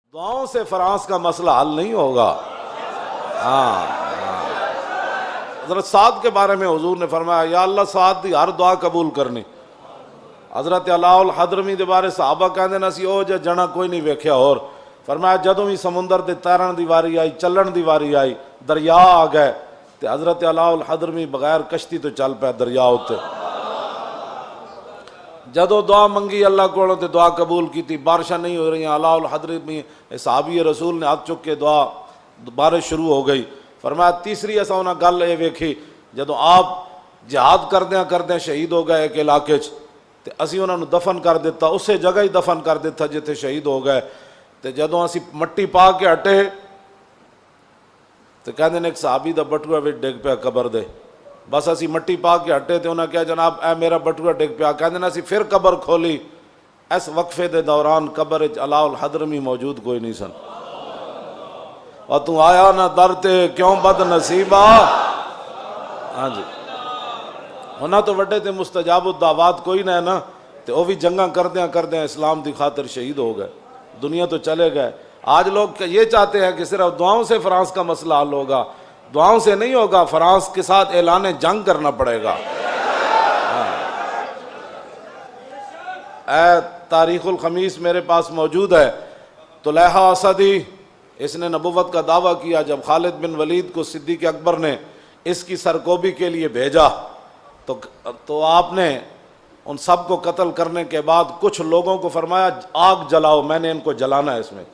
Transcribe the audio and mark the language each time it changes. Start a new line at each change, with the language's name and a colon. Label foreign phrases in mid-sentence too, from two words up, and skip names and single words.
Urdu: دعاؤں سے فرانس کا مسئلہ حل نہیں ہوگا۔ ہاں، حضرت سعد کے بارے میں حضور نے فرمایا یا اللہ
Punjabi: سعد دی ہر دعا قبول کرنی۔ حضرت علاء الحضرمی دے بارے صحابہ کہندے نا سی او جنا کوئی نہیں ویکھیا، اور فرمایا جدوں بھی سمندر دے تیرن دی واری آئی، چلن دی واری آئی، دریا آ گئے تے حضرت علاء الحضرمی بغیر کشتی تو چل پیا دریا اتے۔ جدو دعا منگی اللہ کو تے دعا قبول کی، بارشاں نہیں ہو رہی ہیں، علاء الحضرمی صحابی رسول نے ہاتھ چک کے دعا، بارش شروع ہو گئی۔ فرمایا تیسری ایسا انہاں گل یہ ویکھی جدو آپ جہاد کردیاں شہید ہو گئے ایک علاقے تے اسی انہاں نو دفن کر دیتا، اسے جگہ ہی دفن کر دیتا جتھے شہید ہو گئے تے جدو اسی مٹی پا کے ہٹے تے کہندے نے ایک صحابی دا بٹوا وچ ڈگ پیا قبر دے، بس اسی مٹی پا کے ہٹے تے انہاں کہا جناب اے میرا بٹوا ڈگ پیا، کہندے نے اسی پھر قبر کھولی، اس وقفے دے دوران قبر وچ علاء الحضرمی موجود کوئی نہیں سن۔ اور تو آیا نہ در تے کیوں بد نصیبہ۔ ہاں جی، انہاں تو وڈے تے مستجاب الدعوات کوئی نہ ہے نا، تے وہ بھی جنگاں کردیاں اسلام دی خاطر شہید ہو گئے، دنیا تو چلے گئے۔
Urdu: آج لوگ یہ چاہتے ہیں کہ صرف دعاؤں سے فرانس کا مسئلہ حل ہوگا، دعاؤں سے نہیں ہوگا، فرانس کے ساتھ اعلان جنگ کرنا پڑے گا۔ اے تاریخ الخمیس میرے پاس موجود ہے، طلحہ اسدی اس نے نبوت کا دعویٰ کیا جب خالد بن ولید کو صدیق اکبر نے اس کی سرکوبی کے لیے بھیجا تو آپ نے ان سب کو قتل کرنے کے بعد کچھ لوگوں کو فرمایا آگ جلاؤ، میں نے ان کو جلانا ہے اس میں۔